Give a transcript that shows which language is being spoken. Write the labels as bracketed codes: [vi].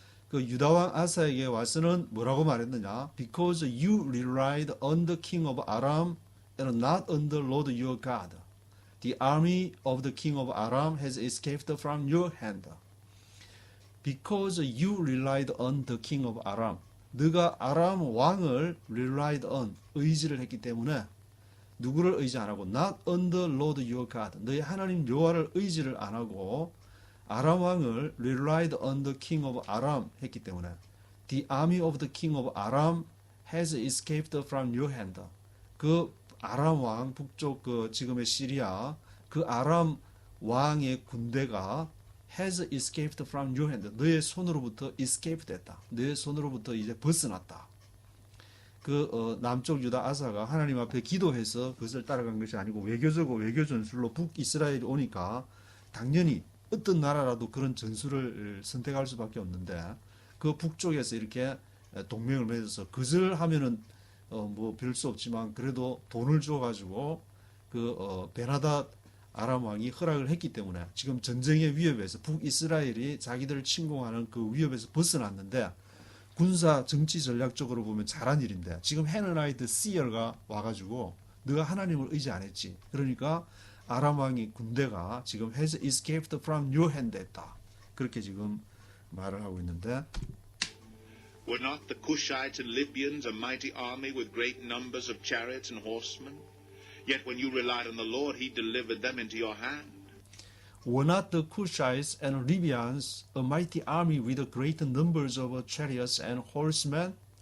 [ko] 그 유다왕 아사에게 와서는 뭐라고 말했느냐? [en] Because you relied on the king of Aram and not on the Lord your God. The army of the king of Aram has escaped from your hand. Because you relied on the king of Aram. [ko] 네가 아람 왕을 [en] relied on, [ko] 의지를 했기 때문에 누구를 의지 안 하고 [en] not on the Lord your God. [ko] 너희 하나님 여호와를 의지를 안 하고 아람 왕을 [en] relied on the king of Aram [ko] 했기 때문에 [en] the army of the king of Aram has escaped from your hand. [ko] 그 아람 왕 북쪽 그 지금의 시리아 그 아람 왕의 군대가 [en] has escaped from your hand. [ko] 너의 손으로부터 escape 됐다. 너의 손으로부터 이제 벗어났다. 그 남쪽 유다 아사가 하나님 앞에 기도해서 그것을 따라간 것이 아니고 외교적으로 외교 전술로 북이스라엘이 오니까 당연히 어떤 나라라도 그런 전술을 선택할 수밖에 없는데 그 북쪽에서 이렇게 동맹을 맺어서 그것을 하면은 뭐 별 수 없지만 그래도 돈을 줘 가지고 그 벤하닷 아람 왕이 허락을 했기 때문에 지금 전쟁의 위협에서 북이스라엘이 자기들을 침공하는 그 위협에서 벗어났는데 군사 정치 전략적으로 보면 잘한 일인데 지금 해너나이 더 시어가 와가지고 너가 하나님을 의지 안 했지. 그러니까 아람 왕의 군대가 지금 [en] has escaped from your hand [ko] 했다. 그렇게 지금 말을 하고 있는데 [en] Were not the Cushites and Libyans a mighty army with great numbers of chariots and horsemen? Yet when you relied on the Lord, he delivered them into your hand. Were not the Cushites and Libyans a mighty army with great numbers of chariots and horsemen?